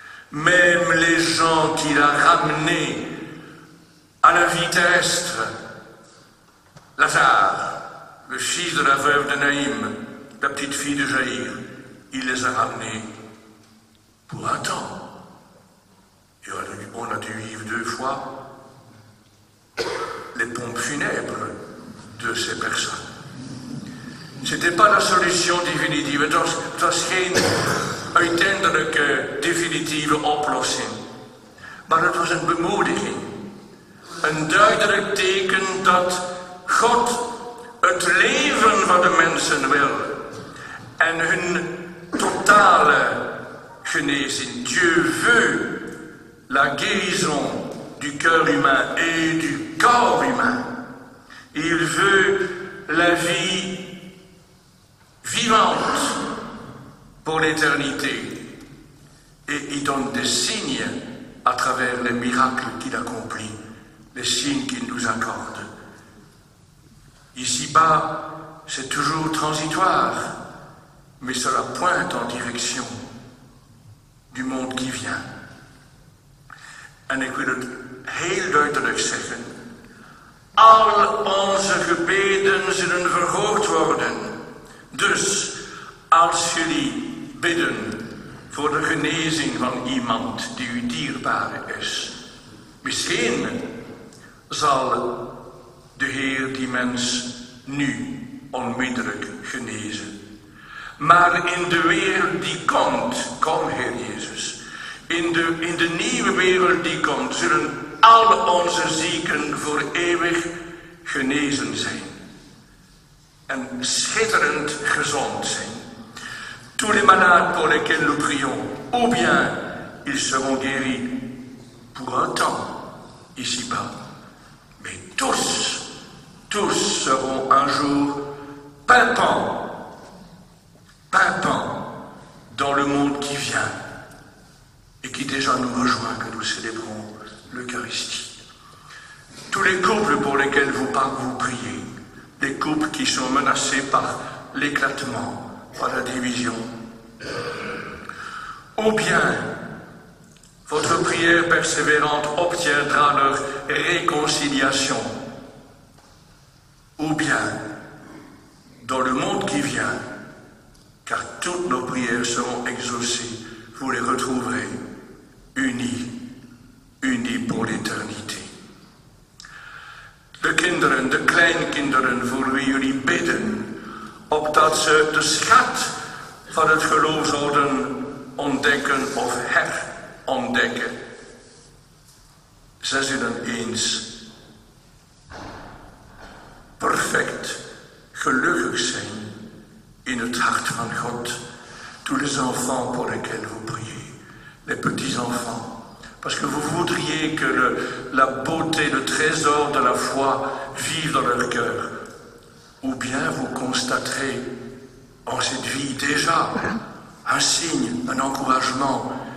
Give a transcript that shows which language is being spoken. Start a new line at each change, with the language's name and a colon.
French: Même les gens qu'il a ramenés à la vie terrestre, Lazare, le fils de la veuve de Naïm, la petite fille de Jaïr, il les a ramenés pour un temps. Et on a dû vivre 2 fois les pompes funèbres de ces personnes. C'était pas la solution définitive.
Dutch: Het was geen uiteindelijke definitieve oplossing. Maar het was een bemoediging. Een duidelijk teken dat God het leven van de mensen wil. En hun totale genezing.
French: Dieu veut la guérison du cœur humain et du corps humain. Il veut la vie vivante pour l'éternité. Et il donne des signes à travers les miracles qu'il accomplit, les signes qu'il nous accorde. Ici-bas, c'est toujours transitoire, mais cela pointe en direction du monde qui vient.
Dutch: En ik wil het heel duidelijk zeggen. Al onze gebeden zullen verhoord worden. Dus, als jullie bidden voor de genezing van iemand die u dierbaar is, misschien zal de Heer die mens nu onmiddellijk genezen. Maar in de wereld die komt, kom Heer Jezus, in de nieuwe wereld die komt, zullen al onze zieken voor eeuwig genezen zijn. En schitterend gezond zijn.
French: Tous les malades pour lesquels nous prions, ou bien ils seront guéris pour un temps, ici-bas. Mais tous seront un jour pimpants dans le monde qui vient et qui déjà nous rejoint, que nous célébrons l'Eucharistie. tous les couples pour lesquels vous priez, des couples qui sont menacés par l'éclatement, par la division. Ou bien, votre prière persévérante obtiendra leur réconciliation. Ou bien, dans le monde qui vient, car toutes nos prières seront exaucées, vous les retrouverez unis pour l'éternité.
Dutch: De kinderen, de kleinkinderen voor wie jullie bidden, opdat ze de schat van het geloof zouden ontdekken of herontdekken. Zij zullen eens perfect gelukkig zijn in het hart van God.
French: Tous les enfants pour lesquels vous priez, les petits-enfants, parce que vous voudriez que la beauté, le trésor de la foi vive dans leur cœur. Ou bien vous constaterez en cette vie déjà un signe, un encouragement.